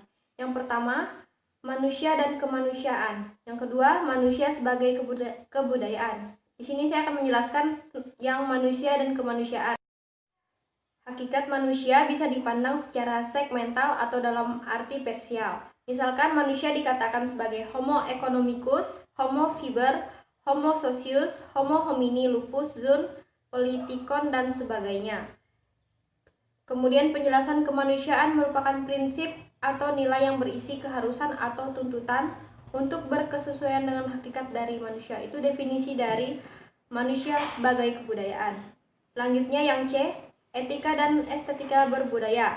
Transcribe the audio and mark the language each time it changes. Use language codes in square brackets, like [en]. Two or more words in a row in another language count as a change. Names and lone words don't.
[id] Yang pertama, manusia dan kemanusiaan. Yang kedua, manusia sebagai kebudayaan. Di sini saya akan menjelaskan yang manusia dan kemanusiaan. Hakikat manusia bisa dipandang secara segmental atau dalam arti parsial. Misalkan manusia dikatakan sebagai [la] Homo economicus, Homo fiber, Homo socius, Homo homini lupus, [el] ζῷον πολιτικόν, [id] dan sebagainya. Kemudian penjelasan kemanusiaan merupakan prinsip atau nilai yang berisi keharusan atau tuntutan untuk berkesesuaian dengan hakikat dari manusia. Itu definisi dari manusia sebagai kebudayaan. Selanjutnya yang C, etika dan estetika berbudaya.